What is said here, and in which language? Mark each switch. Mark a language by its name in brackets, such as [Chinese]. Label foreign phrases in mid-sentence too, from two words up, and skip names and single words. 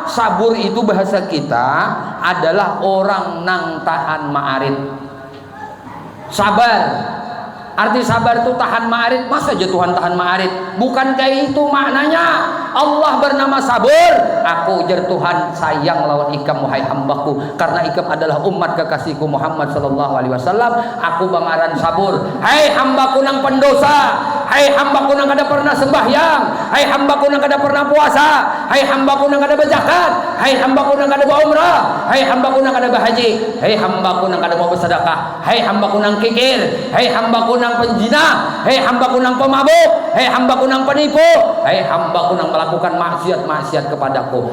[Banjar] Sabur itu bahasa kita adalah orang nang tahan ma'arid. Sabar. Arti sabar itu tahan ma'arid. Masa aja Tuhan tahan ma'arid? Bukan kayak itu maknanya. Allah bernama sabur. Aku ujar Tuhan sayang lawan ikam wahai hambaku, karena ikam adalah umat kekasihku Muhammad [Arabic] صلى الله عليه وسلم. [Banjar] Aku bangaran sabur. Hai hambaku nang pendosa, hai hambaku nang kada pernah sembahyang, hai hambaku nang kada pernah puasa, hai hambaku nang kada berzakat, hai hambaku nang kada berumrah, hai hambaku nang kada berhaji, hai hambaku nang kada mau bersedekah, hai hambaku nang kikir, hai hambaku nang penjina, hai hambaku nang pemabuk, hai hambaku nang penipu, hai hambaku nang melakukan maksiat kepadaku.